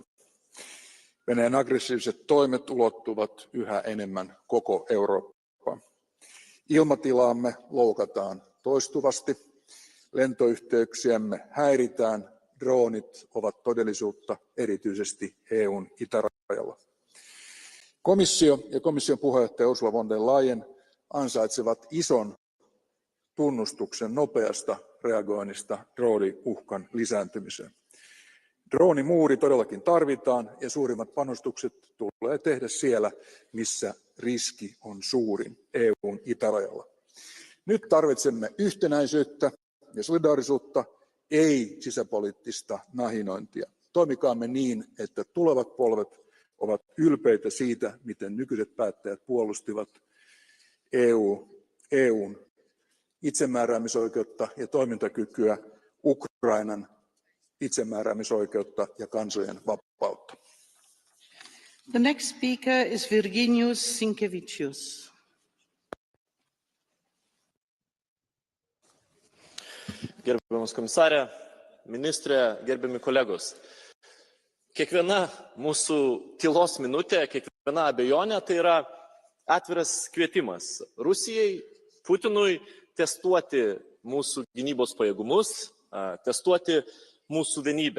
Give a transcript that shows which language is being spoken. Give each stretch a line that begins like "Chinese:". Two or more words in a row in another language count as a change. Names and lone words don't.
Finnish: Venäjän aggressiiviset toimet ulottuvat yhä enemmän koko Eurooppaan. Ilmatilaamme loukataan toistuvasti, lentoyhteyksiämme häiritään, droonit ovat todellisuutta erityisesti EUn itärajalla. Komissio ja komission puheenjohtaja Ursula von der Leyen ansaitsevat ison tunnustuksen nopeasta reagoinnista drooniuhkan lisääntymiseen. Droonimuuri todellakin tarvitaan ja suurimmat panostukset tulee tehdä siellä, missä riski on suurin, EUn itärajalla. Nyt tarvitsemme yhtenäisyyttä ja solidaarisuutta, ei sisäpoliittista nahinointia. Toimikaamme niin, että tulevat polvet ovat ylpeitä siitä, miten nykyiset päättäjät puolustivat EUn itsemääräämisoikeutta ja toimintakykyä, Ukrainan itsemääräämisoikeutta ja kansojen vapautta.
English: The next speaker is Virginijus Sinkevičius.
Lithuanian: Gerbiamas komisarė, ministrė, gerbiami kolegos. Kiekviena mūsų tylos minutė, kiekviena abejonė tai yra atviras kvietimas Rusijai, Putinui testuoti mūsų gynybos pajėgumus, testuoti mūsų vienybę.